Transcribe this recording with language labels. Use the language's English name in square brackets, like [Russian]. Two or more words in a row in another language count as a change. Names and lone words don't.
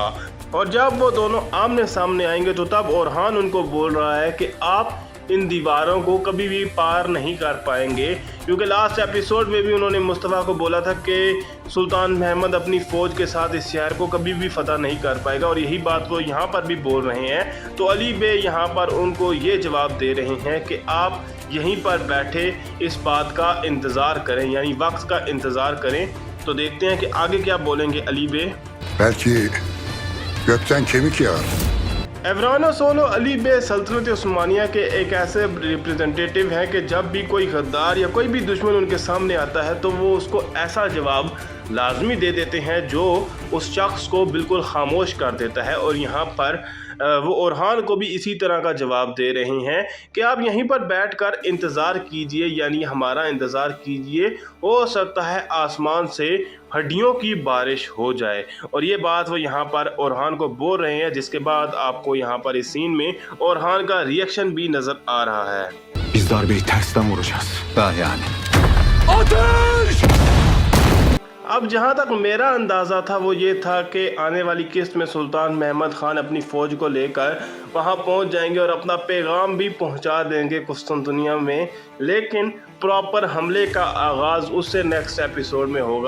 [Urdu] اور جب وہ دونوں آمنے سامنے آئیں گے تو تب اورحان ان کو بول رہا ہے کہ آپ ان دیواروں کو کبھی بھی پار نہیں کر پائیں گے، کیونکہ [English] last episode [Urdu] میں بھی انہوں نے مصطفیٰ کو بولا تھا کہ سلطان محمد اپنی فوج کے ساتھ اس شہر کو کبھی بھی فتح نہیں کر پائے گا، اور یہی بات وہ یہاں پر بھی بول رہے ہیں. تو علی بے یہاں پر ان کو یہ جواب دے رہے ہیں کہ آپ یہیں پر بیٹھے اس بات کا انتظار کریں، یعنی وقت کا انتظار کریں. تو دیکھتے ہیں کہ آگے کیا بولیں گے علی بے. [Turkish] Belki gökten kemik yağar. [Urdu] ایورانو سولو علی بے سلطنت عثمانیہ کے ایک ایسے ریپریزنٹیٹو ہیں کہ جب بھی کوئی غدار یا کوئی بھی دشمن ان کے سامنے آتا ہے تو وہ اس کو ایسا جواب لازمی دے دیتے ہیں جو اس شخص کو بالکل خاموش کر دیتا ہے. اور یہاں پر وہ اورحان کو بھی اسی طرح کا جواب دے رہے ہیں کہ آپ یہیں پر بیٹھ کر انتظار کیجیے، یعنی ہمارا انتظار کیجیے، ہو سکتا ہے آسمان سے ہڈیوں کی بارش ہو جائے. اور یہ بات وہ یہاں پر اورحان کو بول رہے ہیں، جس کے بعد آپ کو یہاں پر اس سین میں اورحان کا ریایکشن بھی نظر آ رہا ہے. [Turkish] Biz darbeyi tersten vuracağız. Daha yani. [Urdu] اب جہاں تک میرا اندازہ تھا وہ یہ تھا کہ آنے والی قسط میں سلطان محمد خان اپنی فوج کو لے کر وہاں پہنچ جائیں گے اور اپنا پیغام بھی پہنچا دیں گے قسطنطنیہ میں، لیکن پراپر حملے کا آغاز اس سے [English] next episode [Urdu] میں ہوگا.